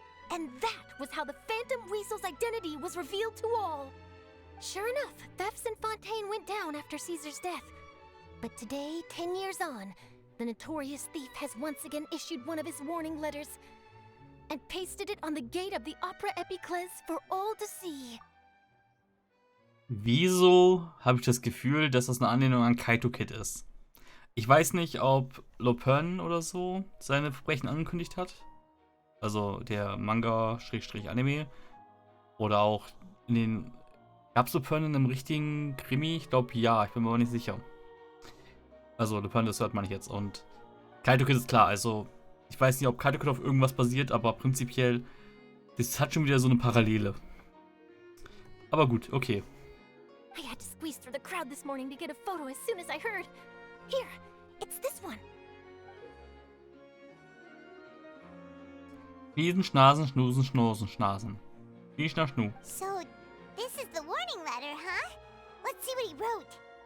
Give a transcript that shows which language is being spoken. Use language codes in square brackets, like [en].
[en] And that was how the Phantom Weasel's identity was revealed to all. Sure enough, thefts in Fontaine went down after Caesar's death. But today, 10 years on, the notorious thief has once again issued one of his warning letters and pasted it on the gate of the Opera Epiclese for all to see. [de] Wieso habe ich das Gefühl, dass das eine Anlehnung an Kaito Kid ist? Ich weiß nicht, ob Lopen oder so seine Verbrechen angekündigt hat. Also der Manga-Anime. Oder auch in den... Gab's Lopen in einem richtigen Krimi? Ich glaube ja, ich bin mir aber nicht sicher. Also Lopen, das hört man nicht jetzt. Und Kaito Kid ist klar, also ich weiß nicht, ob Kaito Kid auf irgendwas basiert, aber prinzipiell, das hat schon wieder so eine Parallele. Aber gut, okay. [en] I had to squeeze through the crowd this morning to get a photo as soon as I heard. Here, it's this one. Schniesen, Schnasen, Schnusen, Schnosen, Schnasen. Schnieschna, Schnu. So, this is the warning letter, huh? Let's see what he wrote.